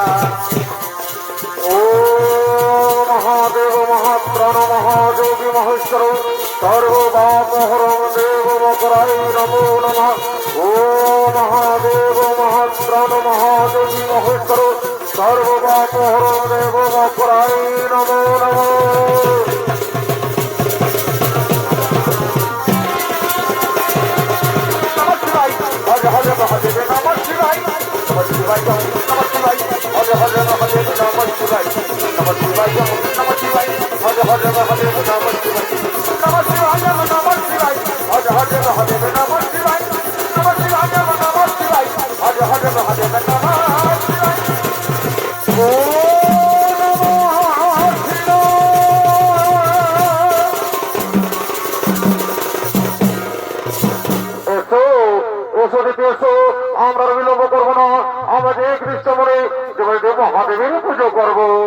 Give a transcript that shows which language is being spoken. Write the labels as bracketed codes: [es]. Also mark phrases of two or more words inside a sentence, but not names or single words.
[sa] ও মহাদেব মহাপ্রাণ মহাযোগী মহেশ্বর সর্ববাপহরম দেব মকরায় নমো নমঃ। ও মহাদেব মহাপ্রাণ মহাযোগী মহেশ্বর সর্ববাপহরম দেব মকরায় নমো নমঃ। हरे हरे महादेव नमः शिवाय, नमः शिवाय नमः शिवाय, हरे हरे महादेव नमः शिवाय, नमः शिवाय नमः शिवाय, हरे हरे महादेव नमः शिवाय, नमः शिवाय नमः शिवाय, हरे हरे महादेव नमः शिवाय, नमः शिवाय नमः शिवाय, हरे हरे महादेव नमः शिवाय। [bn] আমরা বিলম্ব করবো না, আমরা যে কৃষ্ণ মনে মহাদেবের পুজো করবো।